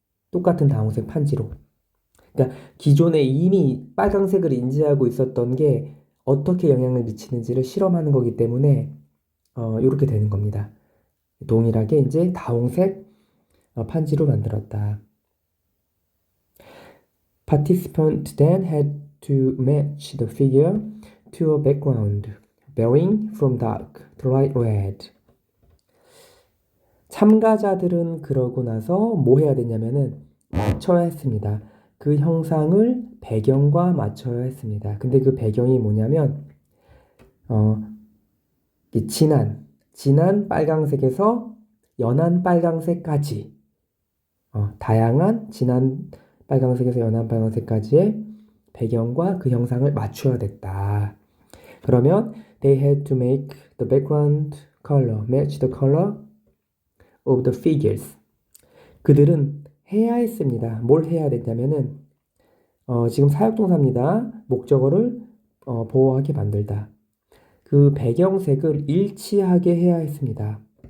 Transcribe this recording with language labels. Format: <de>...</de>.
<ko>똑같은 다홍색 판지로. 그러니까 기존에 이미 빨강색을 인지하고 있었던 게 어떻게 영향을 미치는지를 실험하는 거기 때문에 이렇게 되는 겁니다. 동일하게 이제 다홍색 판지로 만들었다.</ko> <en>Participants then had to match the figure to a background varying from dark to light red.</en> <ko>참가자들은 그러고 나서 뭐 해야 되냐면은 맞춰야 했습니다. 그 형상을 배경과 맞춰야 했습니다. 근데 그 배경이 뭐냐면 진한 빨강색에서 연한 빨강색까지 다양한 진한 빨강색에서 연한 빨강색까지의 배경과 그 형상을 맞춰야 됐다. 그러면</ko> <en>they had to make the background color match the color of the figures.</en> <ko>그들은 해야 했습니다. 뭘 해야 됐냐면은 지금 사역동사입니다. 목적어를 보호하게 만들다. 그 배경색을 일치하게 해야 했습니다.</ko>